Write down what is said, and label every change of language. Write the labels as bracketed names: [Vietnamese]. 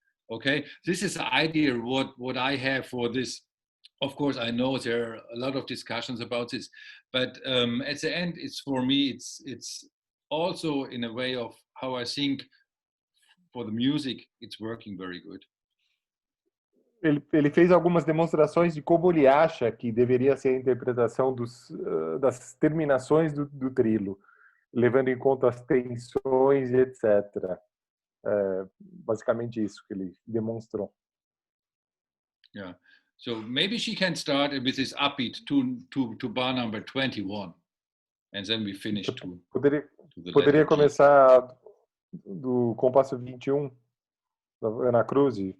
[English] Okay, this is the idea what I have for this. Of course, I know there are a lot of discussions about this, but at the end, it's for me, it's also in a way of how I think for the music, it's working very good. [Portuguese] Ele fez algumas demonstrações de como ele acha que deveria ser a interpretação das terminações do trilo, levando em conta as tensões e etc. Basicamente isso que ele demonstrou. [English] Yeah. So maybe she can start with this upbeat to bar number 21, and then we finish to [Portuguese] Poderia começar do compasso 21 da Ana Cruz.